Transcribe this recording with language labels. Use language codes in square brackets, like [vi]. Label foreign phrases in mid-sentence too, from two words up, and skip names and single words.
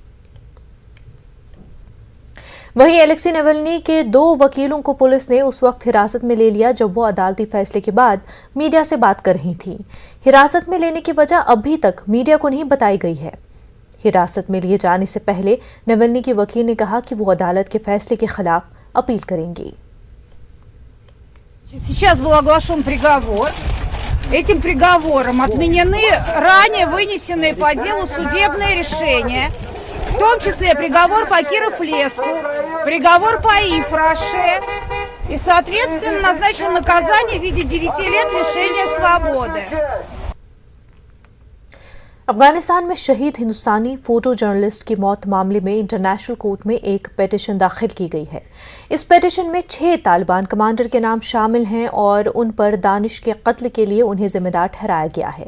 [ur] وہیں الیکسی نویلنی کے 2 وکیلوں کو پولیس نے اس وقت حراست میں لے لیا جب وہ عدالتی فیصلے کے بعد میڈیا سے بات کر رہی تھیں۔ حراست میں لینے کی وجہ ابھی تک میڈیا کو نہیں بتائی گئی ہے۔ حراست میں لیے جانے سے پہلے نویلنی کے وکیل نے کہا کہ وہ عدالت کے فیصلے کے خلاف اپیل کریں گی۔ [ru] Сейчас был оглашен приговор. Этим приговором отменены ранее вынесенные по делу судебные решения, в том числе приговор по Киров-Лесу, приговор по Ифраше, и, соответственно, назначено наказание в виде 9 лет лишения свободы. [ur] افغانستان میں شہید ہندوستانی فوٹو جرنلسٹ کی موت معاملے میں انٹرنیشنل کورٹ میں ایک پیٹیشن داخل کی گئی ہے۔ اس پیٹیشن میں 6 طالبان کمانڈر کے نام شامل ہیں اور ان پر دانش کے قتل کے لیے انہیں ذمہ دار ٹھہرایا گیا ہے۔